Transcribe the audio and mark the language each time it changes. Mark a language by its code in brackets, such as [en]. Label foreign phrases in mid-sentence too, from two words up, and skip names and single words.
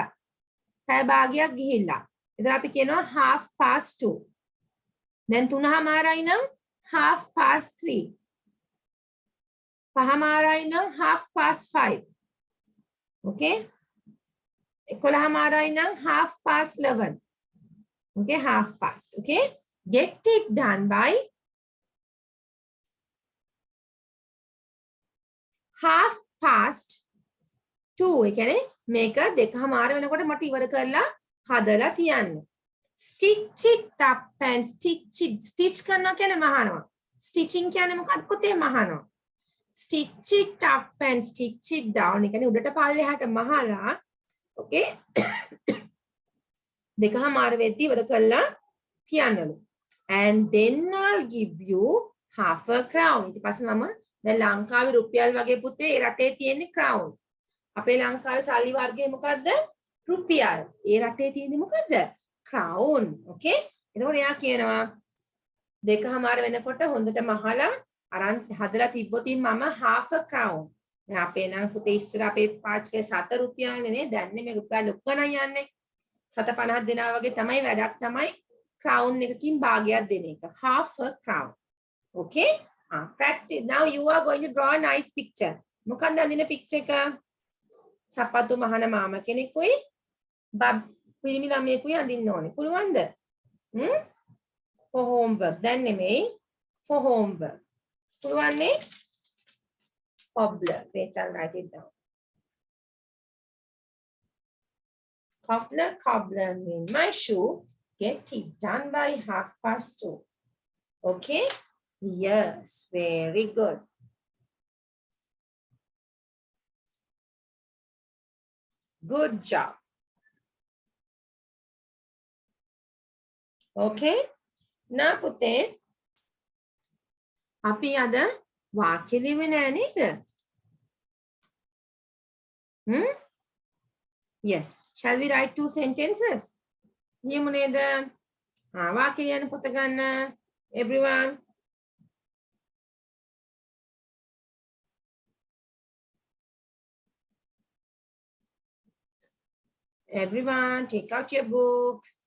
[si] පැය භාගයක් ගිහිල්ලා. එතන අපි කියනවා 2:30. දැන් 3:00යි නම් 3:30. 5:00යි නම් 5:30. Okay? 11:00යි නම් 11:30. [en] Okay, 2:30. Okay? Get it done by 2:30. [si] ඒ කියන්නේ මේක 2:00 වෙනකොට මට ඉවර කරලා හදලා තියන්න. [en] Stitch it up and stitch [si] කරනවා කියන්නේ මහනවා. Stitching කියන්නේ මොකක්ද පුතේ මහනවා. [en] Stitch it up and stitch it down. [si] ඒ කියන්නේ උඩට පල්ලෙහාට මහලා okay 2:00 වෙද්දි ඉවර කරලා තියන්නලු. [en] And then I'll give you half a crown. [si] ඊට පස්සේ මම දැන් ලංකාවේ රුපියල් වගේ පුතේ ඒ රටේ තියෙන crown. අපේ ලංකාවේ සල්ලි වර්ගය මොකද්ද? රුපියල්. ඒ රටේ තියෙන්නේ මොකද්ද? crown. Okay? එතකොට එයා කියනවා 2:00 වෙනකොට හොඳට මහලා අරන් හදලා තිබ්බොතින් මම [en] half a crown. [si] දැන් අපේ නම් පුතේ ඉස්සර අපේ පාච්කේ 7 රුපියල්නේ නේ. දැන් මේ රුපියල් ඔක්කොම යන්නේ. 750 දෙනා වගේ තමයි වැඩක් තමයි crown එකකින් භාගයක් දෙන එක. [en] half a crown. Okay? Practice. Now you are going to draw a nice picture. [si] මොකක්ද අඳින picture එක? සපත්තු මහන මාම කෙනෙකුයි පිරිමි ළමයෙකුයි අඳින්න ඕනේ. පුළුවන්ද? [en] For homework. [si] දැන් නෙමෙයි. [en] For homework. පුළුවන්නේ? Cobbler. Wait, I'll write it down. Cobbler means my shoe. Get it done by 2:30. Okay? Yes, very good. Good job. Okay? [si] Now පුතේ අපි අද වාක්‍ය ලියුවේ නෑ නේද? [en] Yes. Shall we write 2 sentences? [si] ලියමු නේද? වාක්‍ය ලියන්න පොත ගන්න. [en] Everyone. Everyone, take out your book.